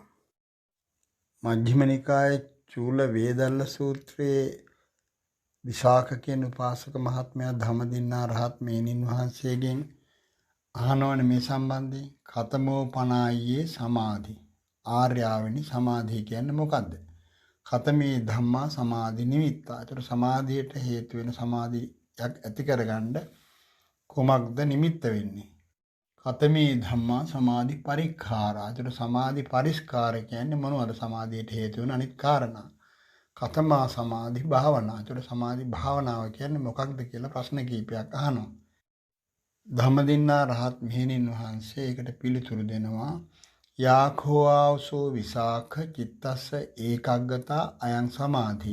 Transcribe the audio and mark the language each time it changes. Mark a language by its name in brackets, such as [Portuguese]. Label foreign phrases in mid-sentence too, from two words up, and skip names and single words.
[Sinhala] මජ්ක්‍ධිම නිකායේ චූල වේදල්ල සූත්‍රයේ විශාඛ කියන උපාසක මහත්මයා ධම්මදින්නා රහත් මේනින් වහන්සේගෙන් අහනවනේ මේ සම්බන්ධයෙන් [Pali] කතමෝ පනායියේ සමාධි [Sinhala] ආර්යාවෙනි සමාධිය කියන්නේ මොකද්ද? [Pali] කතමේ ධම්මා සමාධි නිමිත්තා. [Sinhala] ඒතර සමාධියට හේතු වෙන සමාධියක් ඇති කරගන්න කොමක්ද නිමිත්ත වෙන්නේ? [Pali] කතමේ ධම්මා සමාධි පරික්ඛාරා. [Sinhala] ඒතර සමාධි පරිස්කාර කියන්නේ මොනවද? සමාධියට හේතු වෙන අනිත් කාරණා. [Pali] කතමා සමාධි භාවනා. [Sinhala] ඒතර සමාධි භාවනාව කියන්නේ මොකක්ද කියලා ප්‍රශ්න කීපයක් අහනවා. ධම්මදින්නා රහත් මෙහෙණින් වහන්සේ ඒකට පිළිතුරු දෙනවා. [Pali] යාඛෝ ආවසෝ විසාඛ චිත්තස්ස ඒකග්ගතා අයං සමාධි.